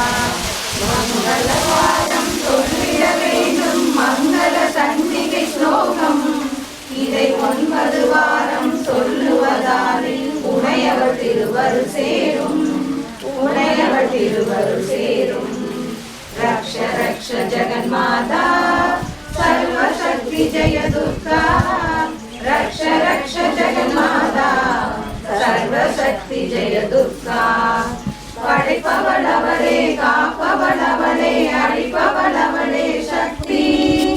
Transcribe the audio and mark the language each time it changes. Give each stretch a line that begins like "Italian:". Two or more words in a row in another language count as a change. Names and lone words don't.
Tamil: मंगलवादम சொல்லிட வேண்டும் மங்கள சண்டிகை ஸ்லோகம் இதை 9 வாரம் சொல்லுவதாலே உடையவள் திருவருள் சேரும் உடையவள் திருவருள் சேரும்
Sanskrit: रक्ष रक्ष जगन्माता सर्वशक्ति जय दुर्गा रक्ष रक्ष जगन्माता सर्वशक्ति जय दुर्गा
Tamil: படைப்பவளவளே காப்பவளவளே அழிப்பவளவளே சக்தி